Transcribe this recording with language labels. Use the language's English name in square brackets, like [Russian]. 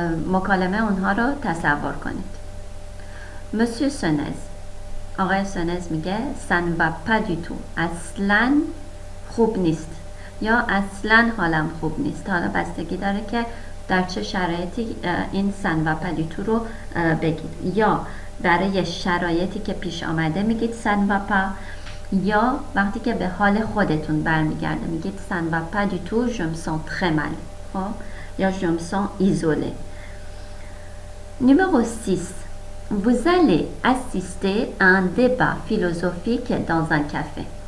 [Persian] مکالمه اونها رو تصور کنید. [French] Monsieur Senez. [Persian] آقای سنز میگه [French] ça ne va pas du tout. [Persian] اصلاً خوب نیست یا اصلاً حالم خوب نیست. حالا بستگی داره که در چه شرایطی این [French] ça ne va pas du tout [Persian] رو بگید. یا برای شرایطی که پیش آمده میگید [French] ça ne va pas، [Persian] یا وقتی که به حال خودتون برمیگرده میگید [French] ça ne va pas du tout, je me sens très mal. [Persian] یا [French] je me sens isolé. Numéro 6. Vous allez assister à un débat philosophique dans un café.